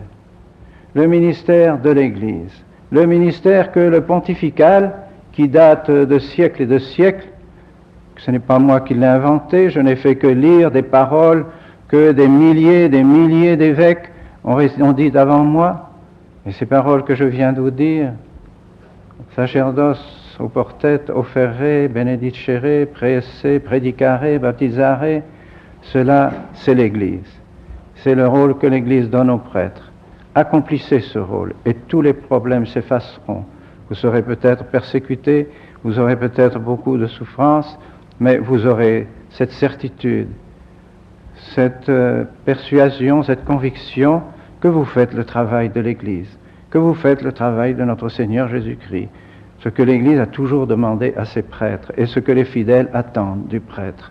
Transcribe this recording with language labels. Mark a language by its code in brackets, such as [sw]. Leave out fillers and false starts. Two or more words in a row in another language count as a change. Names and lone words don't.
[fr] Le ministère de l'Église. Le ministère que le pontifical, qui date de siècles et de siècles, ce n'est pas moi qui l'ai inventé, je n'ai fait que lire des paroles que des milliers d'évêques ont dites avant moi, et ces paroles que je viens de vous dire, [la] Sacerdos oportet offere, benedicere, praese, predicare, baptisare, [fr] cela c'est l'Église. C'est le rôle que l'Église donne aux prêtres. Accomplissez ce rôle et tous les problèmes s'effaceront. Vous serez peut-être persécutés, vous aurez peut-être beaucoup de souffrances, mais vous aurez cette certitude, cette persuasion, cette conviction que vous faites le travail de l'Église, que vous faites le travail de notre Seigneur Jésus-Christ, ce que l'Église a toujours demandé à ses prêtres et ce que les fidèles attendent du prêtre.